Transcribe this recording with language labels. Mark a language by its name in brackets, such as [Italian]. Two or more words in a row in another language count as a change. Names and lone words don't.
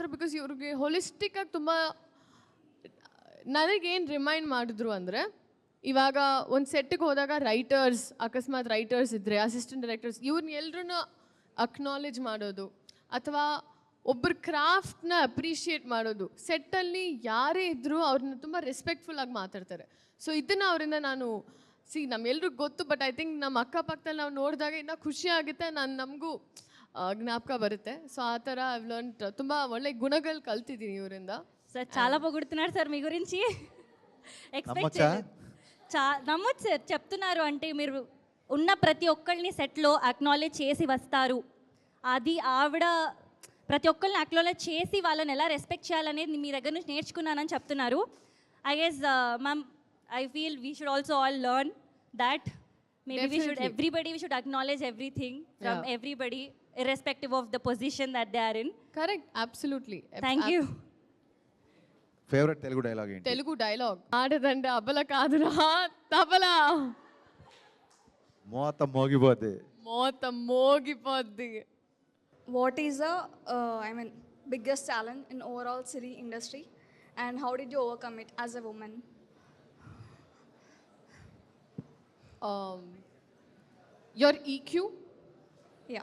[Kannada] ಬಿಕಾಸ್ ಇವ್ರಿಗೆ ಹೊಲಿಸ್ಟಿಕ್ಕಾಗಿ ತುಂಬ ನನಗೇನು ರಿಮೈಂಡ್ ಮಾಡಿದ್ರು ಅಂದರೆ, ಇವಾಗ ಒಂದು ಸೆಟ್ಟಿಗೆ ಹೋದಾಗ ಅಕಸ್ಮಾತ್ ರೈಟರ್ಸ್ ಇದ್ದರೆ, [English] assistant directors, [Kannada] ಇವ್ರನ್ನ ಎಲ್ಲರೂ ಅಕ್ನಾಲೇಜ್ ಮಾಡೋದು, ಅಥವಾ ಒಬ್ಬರ ಕ್ರಾಫ್ಟ್ನ ಅಪ್ರಿಷಿಯೇಟ್ ಮಾಡೋದು. ಸೆಟ್ಟಲ್ಲಿ ಯಾರೇ ಇದ್ದರೂ ಅವ್ರನ್ನ ತುಂಬ ರೆಸ್ಪೆಕ್ಟ್ಫುಲ್ಲಾಗಿ ಮಾತಾಡ್ತಾರೆ. ಸೊ ಇದನ್ನು ಅವರಿಂದ ನಾನು ನಮ್ಮೆಲ್ರಿಗೂ ಗೊತ್ತು, [English] but I think [Kannada] ನಮ್ಮ ಅಕ್ಕಪಕ್ಕದಲ್ಲಿ ನಾವು ನೋಡಿದಾಗ ಇನ್ನೂ ಖುಷಿ ಆಗುತ್ತೆ, ನಮಗೂ ಜ್ಞಾಪಕ ಬರುತ್ತೆ. ಸೋ ಆ ತರ [English] I learn [Kannada] ತುಂಬ ಒಳ್ಳೆ ಗುಣಗಳು ಕಲ್ತಿದ್ದೀನಿ ಇವರಿಂದ. [Telugu] సార్ చాలా పొగుడుతున్నారు సార్ మీ గురించి. ఎక్స్పెక్ట్ నమ్మొచ్చు సార్, చెప్తున్నారు అంటే మీరు ఉన్న ప్రతి ఒక్కళ్ళని సెట్లో అక్నాలెడ్జ్ చేసి వస్తారు. అది ఆవిడ ప్రతి ఒక్కరిని అక్నాలెడ్జ్ చేసి వాళ్ళని ఎలా రెస్పెక్ట్ చేయాలనేది మీ దగ్గర నుంచి నేర్చుకున్నానని చెప్తున్నారు. [English] I guess ma'am, I feel we should also all learn that. Maybe everybody we should acknowledge everything from everybody, irrespective of the position that they are in. Correct, absolutely. Thank you. [Telugu] ఫేవరెట్ తెలుగు డైలాగ్ ఏంటి? తెలుగు డైలాగ్ ఆడదంటే అబల కాదురా తబలా, మోత మోగిపోద్ది. [English] What is the biggest challenge in overall city industry, and how did you overcome it as a woman? Your EQ, Yeah.